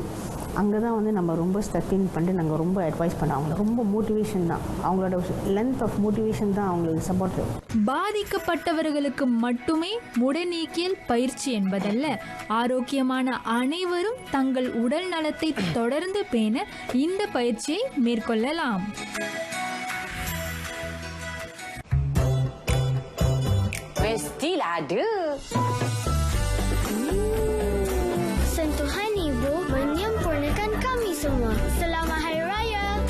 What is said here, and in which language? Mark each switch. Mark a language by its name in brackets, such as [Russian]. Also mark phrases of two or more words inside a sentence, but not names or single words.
[Tamil] அங்கே தான் நம்ம ரொம்ப [English] step in [Tamil] பண்ணி நாங்கள் ரொம்ப அட்வைஸ் பண்ண, அவங்கள ரொம்ப மோட்டிவேஷன் தான், அவங்களோட [English] length of motivation [Tamil] தான் அவங்களுக்கு சப்போர்ட். பாதிக்கப்பட்டவர்களுக்கு மட்டுமே முடநீக்கியல் பயிற்சி என்பதல்ல, ஆரோக்கியமான அனைவரும் தங்கள் உடல் நலத்தை தொடர்ந்து பேண இந்த பயிற்சியை மேற்கொள்ளலாம். [Malay] Mestilah ada. Sentuhan ibu menyempurnakan kami semua. Selamat Hari Raya.